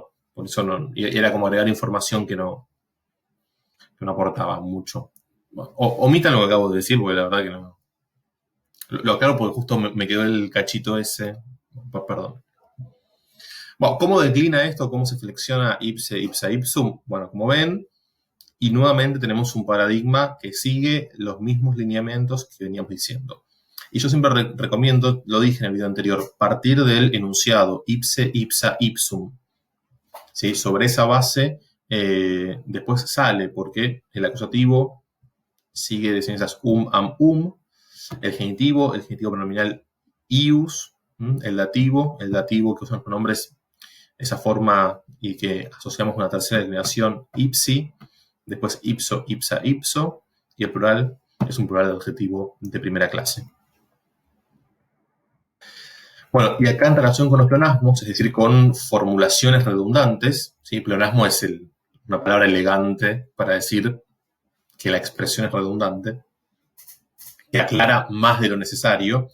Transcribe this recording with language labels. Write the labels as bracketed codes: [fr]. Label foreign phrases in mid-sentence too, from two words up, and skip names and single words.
[es] Por eso era como agregar información que no aportaba mucho. Omitan lo que acabo de decir, porque la verdad que no. Lo aclaro porque justo me quedó el cachito ese. Perdón. Bueno, ¿cómo declina esto? ¿Cómo se flexiona [la] ipse, ipsa, ipsum? [es] Bueno, como ven, y nuevamente tenemos un paradigma que sigue los mismos lineamientos que veníamos diciendo. Y yo siempre recomiendo, lo dije en el video anterior, partir del enunciado [la] ipse, ipsa, ipsum. [es] ¿Sí? Sobre esa base después sale, porque el acusativo sigue de ciencias am, el genitivo pronominal ius, el dativo que usan los pronombres, esa forma y que asociamos con la tercera declinación ipsi, después [la] ipso, ipsa, ipso, [es] y el plural es un plural de adjetivo de primera clase. Bueno, y acá en relación con los pleonasmos, es decir, con formulaciones redundantes, ¿sí? Pleonasmo es una palabra elegante para decir que la expresión es redundante, que aclara más de lo necesario.